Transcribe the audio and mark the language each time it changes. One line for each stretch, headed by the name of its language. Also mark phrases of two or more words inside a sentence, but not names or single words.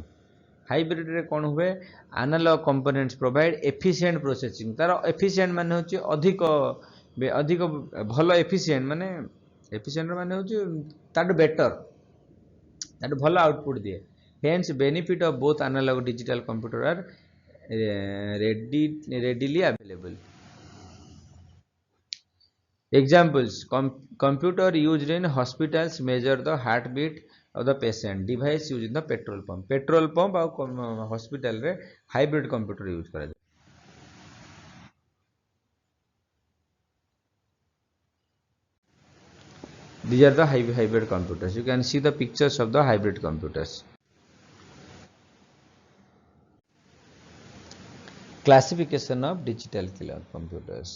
Odia: Hybrid रे कोन हुए
English: analog components provide efficient processing
Odia: ତାର efficient ମାନେ ହେଉଛି ଅଧିକ ଭଲ efficient ମାନେ efficient ମାନେ ହେଉଛି ତାର ବେଟର ତାର ଭଲ ଆଉଟପୁଟ ଦିଏ.
English: Hence benefit of both analog digital computer are readily available. Examples: computer used in hospitals measure the heartbeat of the patient. Device used in the petrol pump. Petrol pump
Odia: और hospital रे
English: hybrid computer use
Odia: କରା ଯାଏ.
English: These are the hybrid computers. You can see the pictures of the hybrid computers. Classification of digital computers.